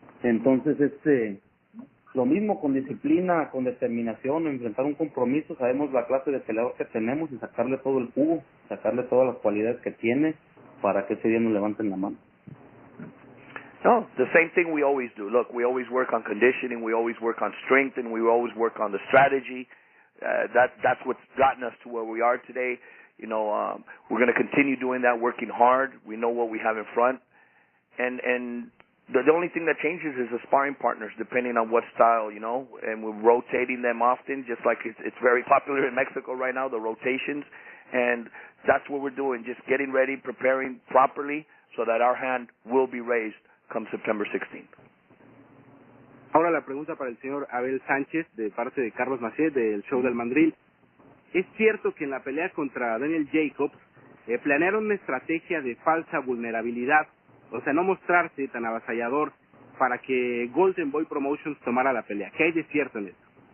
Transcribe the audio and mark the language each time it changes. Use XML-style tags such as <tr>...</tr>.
<es>Entonces, lo mismo, con disciplina, con determinación, enfrentar un compromiso, sabemos la clase de peleador que tenemos y sacarle todo el jugo, sacarle todas las cualidades que tiene para que ese día nos levanten la mano.</es> <en>No, the same thing we always do. Look, we always work on conditioning, we always work on strength, and we always work on the strategy. That's what's gotten us to where we are today. We're going to continue doing that, working hard. We know what we have in front. And the only thing that changes is the sparring partners, depending on what style, and we're rotating them often, just like it's very popular in Mexico right now, the rotations. And that's what we're doing, just getting ready, preparing properly so that our hand will be raised come September 16th.</en> <es>Ahora la pregunta para el señor Abel Sánchez, de parte de Carlos Maciel, del show del Mandril. ¿Es cierto que en la pelea contra Daniel Jacobs planearon una estrategia de falsa vulnerabilidad, o sea, no mostrarse tan avasallador para que Golden Boy Promotions tomara la pelea? ¿Qué hay de cierto en esto?</es>